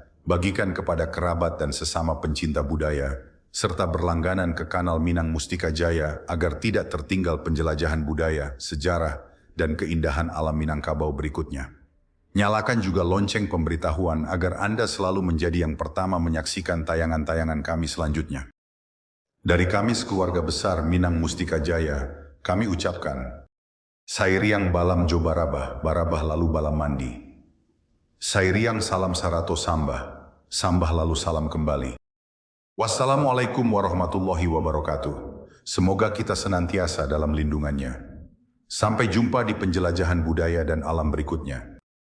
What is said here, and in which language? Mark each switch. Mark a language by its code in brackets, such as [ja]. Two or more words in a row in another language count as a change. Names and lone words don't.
[id] Bagikan kepada kerabat dan sesama pencinta budaya, serta berlangganan ke kanal Minang Mustika Jaya agar tidak tertinggal penjelajahan budaya, sejarah, dan keindahan alam Minangkabau berikutnya. Nyalakan juga lonceng pemberitahuan agar Anda selalu menjadi yang pertama menyaksikan tayangan-tayangan kami selanjutnya. Dari kami sekeluarga besar Minang Mustika Jaya, kami ucapkan, [min] Sairiang balam jo barabah, barabah lalu balam mandi. Sairiang salam sarato sambah. Sambah lalu salam kembali. [ar] والسلام عليكم ورحمة الله وبركاته. [id] Semoga kita senantiasa dalam lindungannya. Sampai jumpa di penjelajahan budaya dan alam berikutnya.